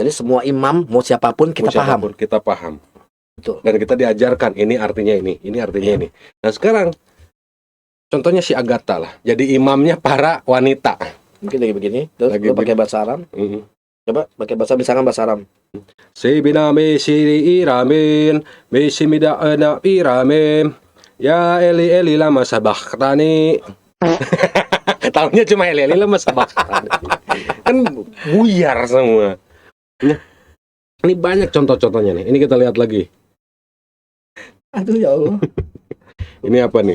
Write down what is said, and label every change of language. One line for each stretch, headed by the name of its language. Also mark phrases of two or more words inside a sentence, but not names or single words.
Indonesian: Jadi semua imam mau siapapun kita paham. Kita paham. Betul. Dan kita diajarkan ini artinya ini artinya ini. Nah, sekarang contohnya si Agatha lah. Jadi imamnya para wanita. Mungkin lagi begini. Terus Lagi lu pakai bahasa Aram. Coba pakai misalkan bahasa Aram. Sibina mesiri iramin, mesimida ana iramin.
Aramaic: Ya אלי למה שבקתני.
Indonesian: Tahunya cuma
Aramaic: אלי למה שבקתני.
Indonesian: Kan buyar semua. Nah, ini banyak contoh-contohnya nih. Ini kita lihat lagi. Aduh ya Allah. Ini apa nih?